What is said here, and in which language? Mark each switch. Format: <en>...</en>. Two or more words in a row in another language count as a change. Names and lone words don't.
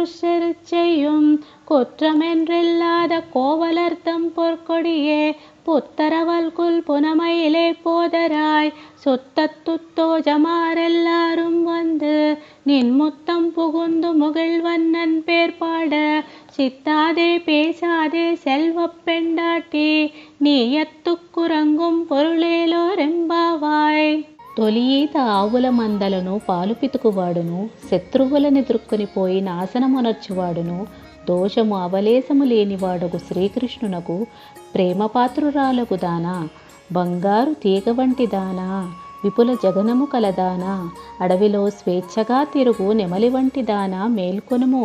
<ta>செய்யும் குற்றமென்றில்லாத கோவலர்த்தம் பொற்கொடியே புத்தரவல்குல் புனமையிலே போதராய் சுத்தத்துத்தோஜமாரெல்லாரும் வந்து நின் முத்தம் புகுந்து முகிழ்வண்ணன் பேர்பாட சித்தாதே பேசாதே செல்வப் பெண்டாட்டி நீ எற்றுக்குறங்கும் பொருளேலோர் எம்பாவாய்.</ta> <te>తొలియీత ఆవుల మందలను పాలు పితుకువాడును, శత్రువులనెదుర్కొని పోయి నాశనమునర్చువాడును, దోషము అవలేశము లేనివాడగు శ్రీకృష్ణునకు ప్రేమపాత్రురాలగు దానా, బంగారు తీగ వంటి దానా, విపుల జగనము కలదానా, అడవిలో స్వేచ్ఛగా తిరుగు నెమలి వంటి దానా మేల్కొనుము.</te>